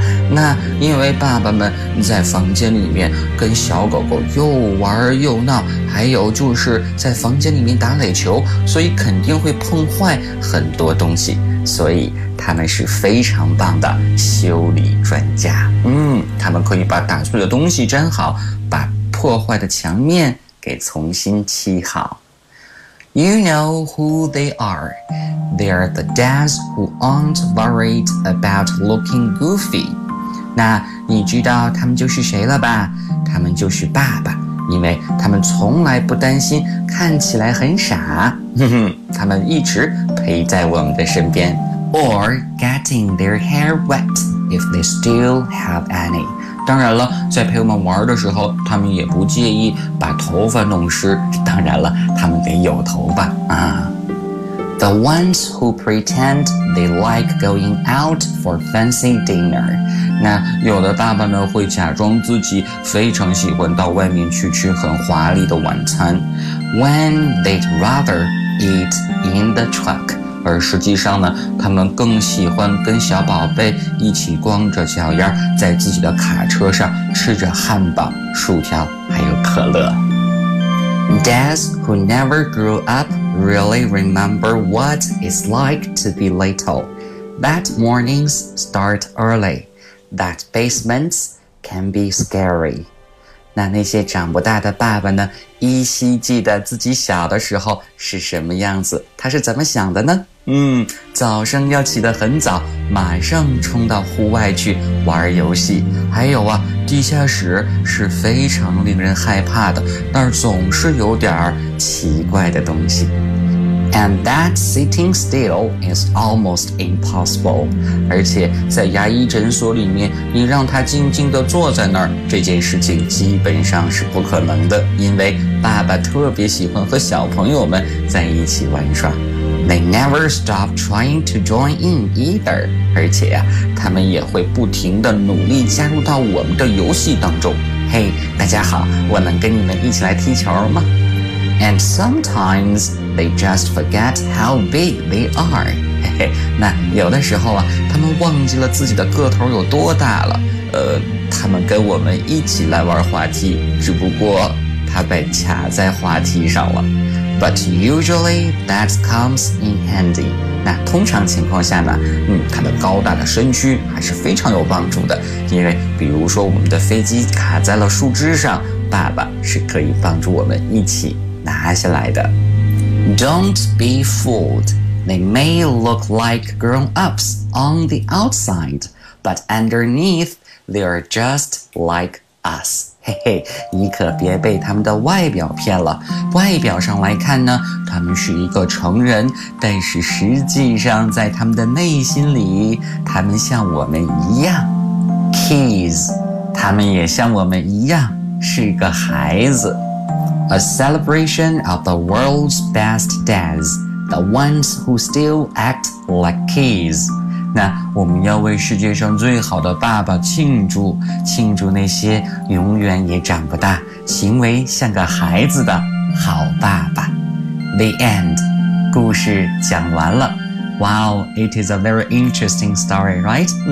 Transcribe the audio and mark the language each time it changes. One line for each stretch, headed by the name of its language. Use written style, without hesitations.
Chinese: 那因为爸爸们在房间里面跟小狗狗又玩又闹，还有就是在房间里面打垒球，所以肯定会碰坏很多东西，所以他们是非常棒的修理专家。他们可以把打碎的东西粘好，把破坏的墙面给重新漆好。
English: You know who they are. They're the dads who aren't worried about looking goofy.
Chinese: 那你知道他们就是谁了吧？他们就是爸爸，因为他们从来不担心看起来很傻。他们一直陪在我们的身边。
English: Or getting their hair wet if they still have any.
Chinese: 当然了，在陪我们玩的时候，他们也不介意把头发弄湿。当然了，他们得有头发啊。
English: The ones who pretend they like going out for fancy dinner.
Chinese: 那有的爸爸呢，会假装自己非常喜欢到外面去吃很华丽的晚餐。
English: When they'd rather eat in the truck.
Chinese: 而实际上呢，他们更喜欢跟小宝贝一起光着脚丫在自己的卡车上吃着汉堡、薯条还有可乐。
English: Dads who never grew up really remember what it's like to be little. That mornings start early. That basements can be scary.
Chinese: 那些长不大的爸爸呢，依稀记得自己小的时候是什么样子，他是怎么想的呢？早上要起得很早，马上冲到户外去玩游戏。还有啊，地下室是非常令人害怕的，那儿总是有点奇怪的东西。
English: And that sitting still is almost impossible.
Chinese: 而且在牙医诊所里面，你让他静静地坐在那儿，这件事情基本上是不可能的，因为爸爸特别喜欢和小朋友们在一起玩耍。
English: They never stop trying to join in either.
Chinese: 而且啊，他们也会不停地努力加入到我们的游戏当中。 Hey, 大家好，我能跟你们一起来踢球吗？
English: And sometimes they just forget how big they are.
Chinese: 那有的时候啊，他们忘记了自己的个头有多大了。他们跟我们一起来玩滑梯，只不过他被卡在滑梯上了。
English: But usually that comes in handy.
Chinese: 那通常情况下呢，他的高大的身躯还是非常有帮助的，因为比如说我们的飞机卡在了树枝上，爸爸是可以帮助我们一起拿下来的。
English: Don't be fooled. They may look like grown-ups on the outside, but underneath they are just like us.
Chinese: 嘿嘿，你可别被他们的外表骗了。外表上来看呢，他们是一个成人，但是实际上在他们的内心里，他们像我们一样 ，kids， 他们也像我们一样是个孩子。
English: A celebration of the world's best dads, the ones who still act like kids.
Chinese: 那我们要为世界上最好的爸爸庆祝，庆祝那些永远也长不大，行为像个孩子的好爸爸。
English: The end，
Chinese: 故事讲完了。
English: Wow, it is a very interesting story, right?